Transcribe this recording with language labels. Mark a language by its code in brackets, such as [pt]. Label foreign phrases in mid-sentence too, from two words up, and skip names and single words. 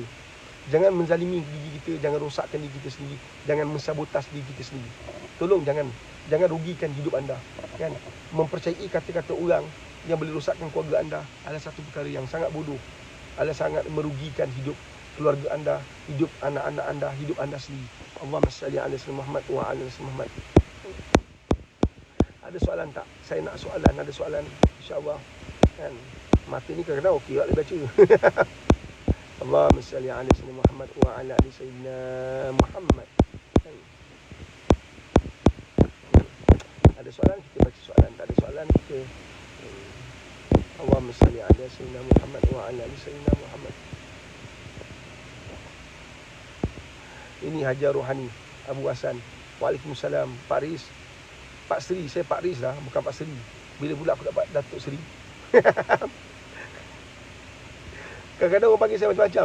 [ms] Jangan menzalimi diri kita, jangan rosakkan diri kita sendiri, jangan mensabotas diri kita sendiri. Tolong jangan rugikan hidup anda, kan? Mempercayai kata-kata orang yang boleh rosakkan keluarga anda adalah satu perkara yang sangat bodoh, adalah sangat merugikan hidup keluarga anda, hidup anak-anak anda, hidup anda sendiri. [ar] اللهم صل على محمد وعلى محمد. [ms] Ada soalan tak? Saya nak soalan, ada soalan, insya-Allah, kan? Mata ni kadang-kadang okey tak boleh baca. [ar] اللهم صل على سيدنا محمد وعلى آل سيدنا محمد. [ms] Ada soalan kita baca soalan, tak ada soalan kita [ar] اللهم صل على سيدنا محمد وعلى آل سيدنا محمد. [ms] Ini Hajar Rohani Abu Hasan. Waalaikumsalam Pak Riz. Pak Seri, saya Pak Riz lah, bukan Pak Seri. Bila pula aku dapat Datuk Seri? Kadang-kadang orang panggil saya macam-macam.